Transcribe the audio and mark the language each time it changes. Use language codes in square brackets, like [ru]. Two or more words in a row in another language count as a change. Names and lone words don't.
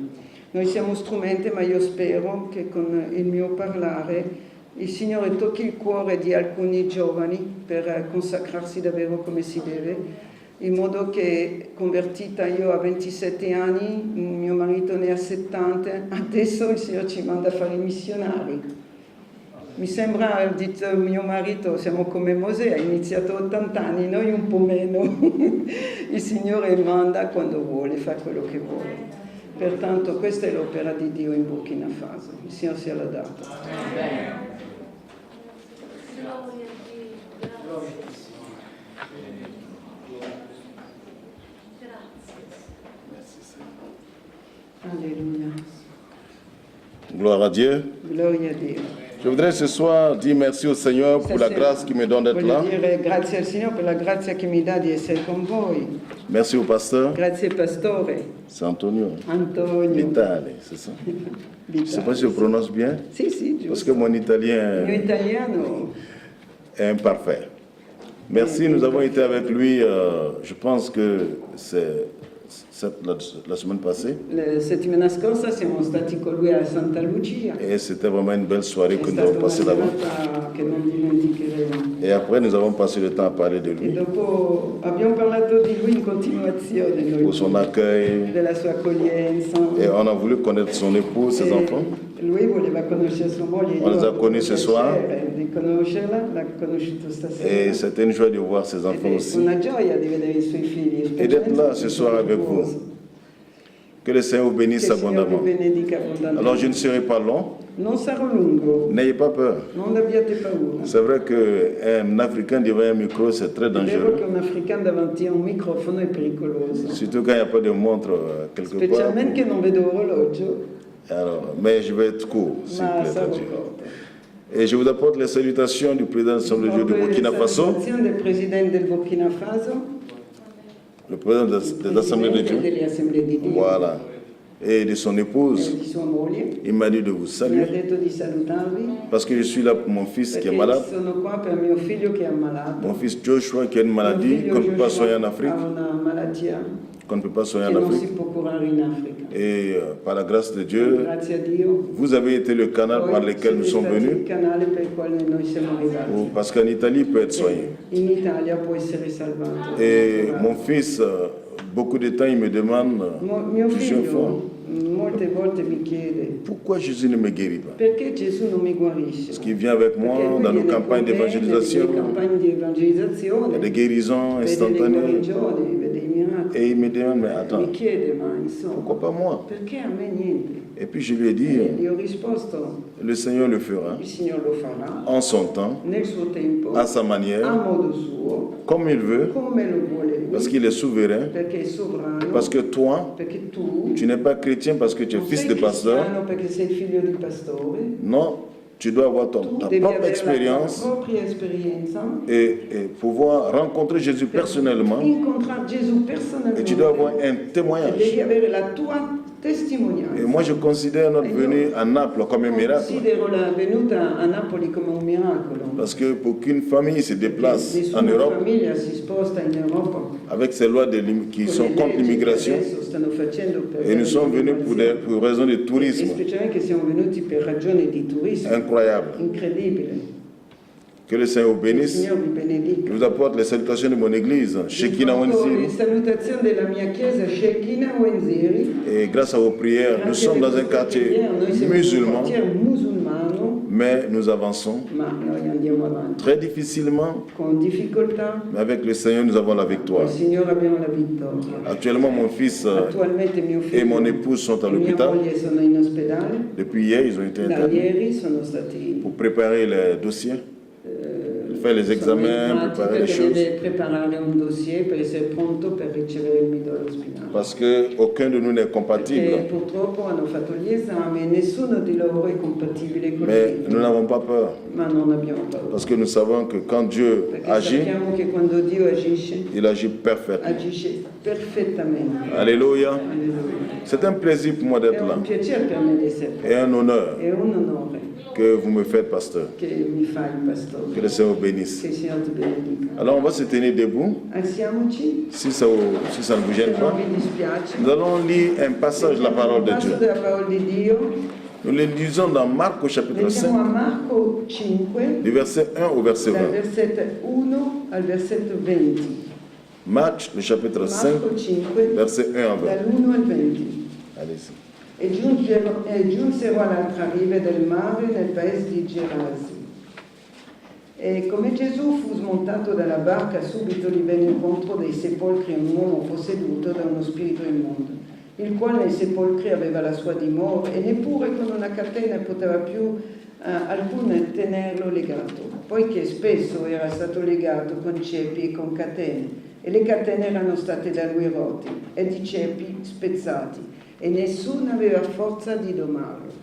[it] Noi siamo strumenti, ma io spero che con il mio parlare il Signore tocchi il cuore di alcuni giovani per consacrarsi davvero come si deve, in modo che, convertita io a 27 anni, mio marito ne ha 70, adesso il Signore ci manda a fare i missionari. Mi sembra, ha detto mio marito, siamo come Mosè, ha iniziato 80 anni, noi un po' meno. Il Signore manda quando vuole, fa quello che vuole. Pertanto questa è l'opera di Dio in Burkina Faso. Il Signore sia lodato. [fr] Alléluia. Gloire à Dieu. [it] Gloria a Dio. [fr] Je voudrais ce soir dire merci au Seigneur pour la grâce qu'il me donne d'être là. [it] Voglio dire grazie al Signore per la grazia che mi dà di essere con voi. [fr] Merci au pasteur. [it] Grazie pastore. [fr] C'est Antonio. Antonio. Vitale, c'est ça. Je ne sais pas si je prononce bien. [it] Sì, giusto. [fr] Parce que mon italien [it] Il mio italiano. [fr] est imparfait. Merci, nous avons été avec lui, je pense que c'est la semaine passée. [it] La settimana scorsa siamo stati con lui a Santa Lucia. [fr] Et c'était vraiment une belle soirée que [it] È [fr] nous avons [it] stata [fr] passée [it] una [fr] là-bas. [it] serata che non dimenticheremo. [fr] Et après, nous avons passé le temps à parler de [it] E [fr] lui, [it] dopo abbiamo parlato di lui in continuazione, noi, [fr] pour son accueil. [it] della sua accoglienza. [fr] Et on a voulu connaître son époux, ses [it] E [fr] enfants. [it] lui voleva conoscere sua moglie. [fr] On les a [it] Io ho [fr] connus ce [it] avuto [fr] soir. [it] piacere di conoscerla, l'ha conosciuto stasera. [fr] Et c'était une joie de voir ses [it] Ed [fr] enfants [it] è [fr] aussi. [it] una gioia di vedere i suoi figli. [fr] Et d'être là ce soir avec [it] specialmente [fr] vous. Que le Seigneur vous [it] Che il [fr] bénisse [it] Signore vi [fr] abondamment. [it] benedica abbondantemente. [fr] Alors je ne serai pas long. [it] Non sarò lungo, [fr] N'ayez pas peur. [it] non abbiate paura. [fr] C'est vrai qu'un Africain devant un micro, c'est très [it] È vero [fr] dangereux. [it] che un africano davanti a un microfono è pericoloso, [fr] Surtout quand il n'y a pas de montre quelque part. [it] specialmente che non vedo orologio, [fr] Alors, mais je vais être court, s'il vous [it] ma [fr] plaît. [it] sarò [fr] Dieu. [it] corta. [fr] Et je vous apporte les salutations du président de l'Assemblée de Dieu du Burkina Faso, [it] Salutazione del presidente del Burkina Faso, [fr] le président des Assemblées de [it] presidente [fr] Dieu. [it] delle Assemblee di Dio, [fr] Voilà. Et de son [it] e [fr] épouse. [it] di sua moglie. [fr] Il m'a dit de vous [it] Mi ha [fr] saluer [it] detto di salutarvi [fr] parce que je suis là pour mon fils qui est [it] perché [fr] malade. [it] sono qua per mio figlio che è ammalato. [fr] Mon fils Joshua qui a une [it] Mio [fr] maladie [it] figlio [fr] qu'on ne peut pas Joshua soigner en Afrique. [it] ha una malattia [fr] Qu'on ne peut pas soigner [it] che [fr] en [it] non si [fr] Afrique. [it] può curare in Africa. [fr] Et par la grâce de Dieu, [it] Grazie a Dio. [fr] vous avez été le canal par [it] Poi [fr] lequel nous [it] siete [fr] sommes [it] stati il [fr] venus. [it] canale per il quale noi siamo arrivati. [fr] Parce qu'en Italie, il peut être soigné. [it] In Italia può essere salvato. [fr] Et mon fils, beaucoup de temps, il me demande, [it] Mio [fr] je suis enfant, [it] figlio molte volte mi chiede [fr] pourquoi Jésus ne me guérit pas? [it] perché Gesù non mi guarisce. [fr] Parce qu'il vient avec moi [it] Perché lui [fr] dans nos [it] viene [fr] campagnes [it] con me [fr] d'évangélisation, [it] nelle campagne di evangelizzazione, [fr] il y a des guérisons [it] vede le [fr] instantanées. [it] guarigioni, vede i miracoli. [fr] Et il me demande, mais attends, [it] Mi chiede, ma insomma, [fr] pourquoi pas moi? [it] perché a me niente? [fr] Et puis je lui ai dit, [it] E gli ho risposto, [fr] le Seigneur le fera [it] il Signore lo farà [fr] en son temps, [it] nel suo tempo, [fr] à sa [it] a [fr] manière, [it] modo suo, [fr] comme il veut, [it] come lo vuole lui, [fr] parce qu'il est souverain, [it] perché è sovrano, [fr] parce que toi, [it] perché tu [fr] tu n'es pas chrétien parce que tu es [it] non [fr] fils [it] sei [fr] de pasteur. [it] cristiano perché sei figlio di pastore, [fr] Non, tu dois avoir [it] tu [fr] ta [it] devi [fr] propre [it] avere la [fr] expérience [it] tua propria esperienza, [fr] et pouvoir rencontrer Jésus [it] per [fr] personnellement. [it] incontrare Gesù [fr] Et tu dois avoir [it] personalmente [fr] un [it] e devi [fr] témoignage. [it] avere la tua testimonianza. [fr] Et moi, je considère notre venue à Naples comme un miracle. [it] Considero la venuta a Napoli come un miracolo. [fr] Parce que pour qu'une famille se déplace en [it] Nessuna [fr] Europe, [it] famiglia si sposta in Europa [fr] avec ces lois qui [it] con [fr] sont [it] le [fr] contre [it] leggi che [fr] l'immigration, [it] adesso stanno facendo per [fr] et nous sommes venus pour raison de [it] e [fr] tourisme [it] specialmente che siamo venuti per ragioni di turismo [fr] incroyable. [it] incredibile. [fr] Que le Seigneur vous [it] Il [fr] bénisse. [it] Signore vi benedica. [fr] Je vous apporte les salutations de mon église, Shekinah [it] Le Wenziri. salutazioni della mia chiesa Shekinah Wenziri. [fr] Et grâce à vos prières, nous [it] Grazie [fr] sommes [it] alle [fr] dans un [it] vostre [fr] quartier [it] preghiere, noi siamo in un [fr] musulman, [it] quartiere musulmano, [fr] mais nous avançons [it] ma noi andiamo avanti [fr] très difficilement, [it] con difficoltà. [fr] mais avec le Seigneur, nous avons la [it] Con [fr] victoire. [it] il Signore abbiamo la vittoria. [fr] Actuellement, mon fils [it] Attualmente mio figlio [fr] et mon épouse sont à [it] e mia [fr] l'hôpital. [it] moglie sono in ospedale. [fr] Depuis hier, ils ont été [it] Da [fr] internés [it] ieri sono stati [fr] pour préparer les dossiers, faire les [it] sono [fr] examens, [it] entrati [fr] préparer les [it] perché [fr] choses. [it] deve preparare un dossier per essere pronto per ricevere il midollo spinale. [fr] Parce qu'aucun de nous n'est [it] Perché [fr] compatible. [it] purtroppo hanno fatto gli esami e nessuno di loro è compatibile con [fr] Mais il nous n'avons pas peur. [it] ma non abbiamo paura. [fr] Parce que nous savons que quand Dieu [it] Perché [fr] agit, [it] sappiamo che quando Dio agisce, [fr] il agit parfaitement. [it] agisce perfettamente. [fr] Alléluia. [it] Alleluia. [fr] C'est un plaisir pour moi [it] È [fr] d'être [it] un [fr] là. [it] piacere per me di essere qua. [fr] Et un honneur [it] È un onore [fr] que vous me faites, pasteur. [it] che mi fa il [fr] Que [it] pastore. [fr] le Seigneur vous bénisse. [it] Che il Signore ti benedica. [fr] Alors on va se tenir debout, [it] Alziamoci, [fr] si ça ne vous [it] se [fr] gêne [it] non [fr] pas. [it] vi dispiace. [fr] Nous allons lire un passage de la parole de [it] Passo [fr] Dieu. [it] della parola di Dio. [fr] Nous le lisons dans Marc au chapitre [it] Leggiamo a 5, Marco 5, [fr] du verset 1 au verset [it] dal 20. versetto 1 al versetto 20. [fr] Marc, le chapitre 5, [it] Marco 5, [fr] verset 1 à 20. [it] dall'1 al 20. [fr] Allez-y. [it] E giunsero all'altra riva del mare nel paese di Gerasi. E come Gesù fu smontato dalla barca, subito gli venne incontro dei sepolcri un uomo posseduto da uno spirito immondo, il quale nei sepolcri aveva la sua dimora e neppure con una catena poteva più alcuna tenerlo legato, poiché spesso era stato legato con ceppi e con catene, e le catene erano state da lui rotti ed i ceppi spezzati, e nessuno aveva forza di domarlo.